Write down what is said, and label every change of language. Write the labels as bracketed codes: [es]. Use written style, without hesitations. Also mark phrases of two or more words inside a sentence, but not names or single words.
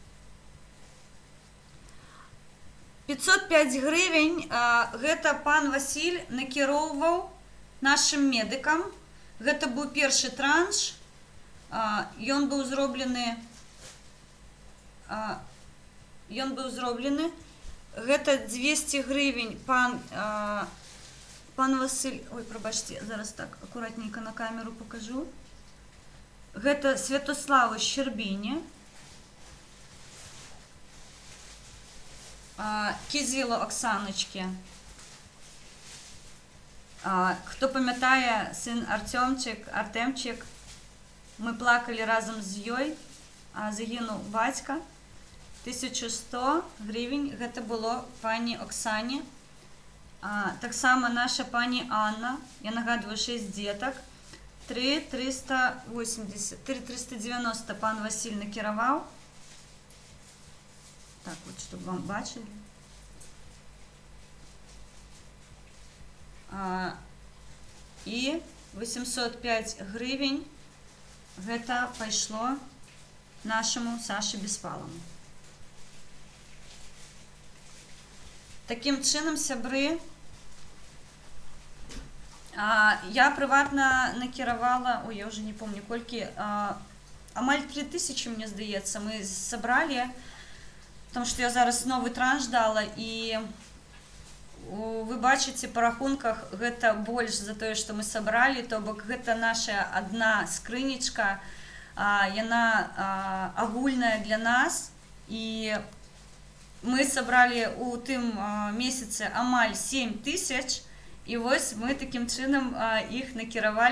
[be] 505 гривень, гэта пан Васіль накіроўваў нашым медыкам. Гэта быў першы транш. Ён быў зроблены. Гэта 200 гривень пан Василь, ой, прабачце, зараз так акуратненько на камеру покажу. Гэта Святославу Щербіні, Кізілу Оксаночки. Хто памятае, сын Артемчик, мы плакалі разам з ёй, загінув бацька. 1100 гривень, гэта было пані Оксані. Таксама наша пані Анна, я нагадваю, 6 дзетак. 3,380, 3,390 пан Василь накерував. [uk] Так, от, щоб вам бачили. [be] І 805 гривень гэта пайшло нашему Саше Беспалому. Таким чынам, сябры, я прыватна накіравала, ой, [ru] я уже не помню [be] колькі, амаль 3000, мне здаецца, мы сабралі, [ru] потому что [be] я зараз новый транш дала, і вы бачыце па рахунках, гэта больш за тое, што мы сабралі, то бок гэта наша адна скрынічка, яна агульная для нас, і мы сабралі у тым месяцы амаль 7000, і вось мы такім чынам іх накіравалі.